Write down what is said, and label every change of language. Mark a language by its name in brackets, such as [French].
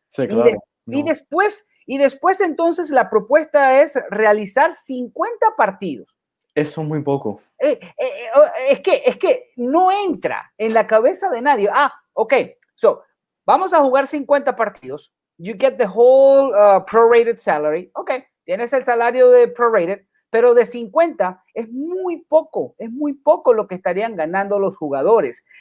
[Spanish] Sí, claro. Y después entonces la propuesta es realizar 50 partidos. Eso es muy poco. Es que no entra en la cabeza de nadie. Ok, so vamos a jugar 50 partidos. [English] You get the whole prorated salary. [Spanish] Ok, tienes el salario de prorated, pero de 50 es muy poco lo que estarían ganando los jugadores.